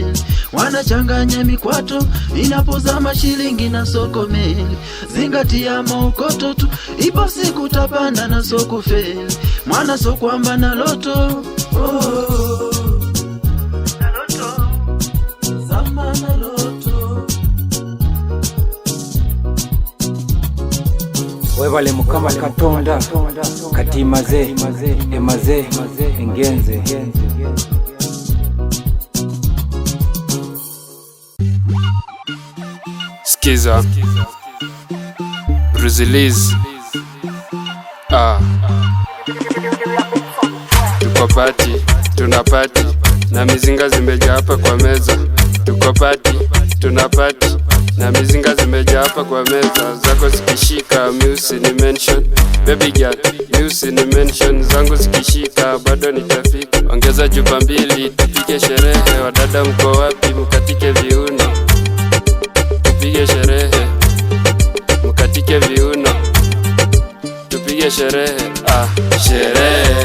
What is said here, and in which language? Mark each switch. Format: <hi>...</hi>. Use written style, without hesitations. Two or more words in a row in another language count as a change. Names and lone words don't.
<sw>Wanachanganya mikwato, inapozama shilingi na so komeli. Zingatia maokoto tu, ipo siku tapanda na so kufeli. Mwana so kwamba na loto. Na loto, zama na loto.</sw> <lg>Wevale mukama Katonda, kati maze, emaze, engenze.</lg> <sw>Skiza Braziliz. Tuko party, tunapati na mizinga zimejaa hapa kwa meza. Tuko party, tunapati na mizinga zimejaa hapa kwa meza. Zako zikishika, music ni mention.</sw> <en>Baby girl,</en> <sw>music ni mention. Zangu zikishika, bado nitafika. Ongeza chupa 2, tupige sherehe. Wadada mko wapi, mkatike viuno. Tupige sherehe, mkatike viuno. Tupige sherehe, sherehe.</sw>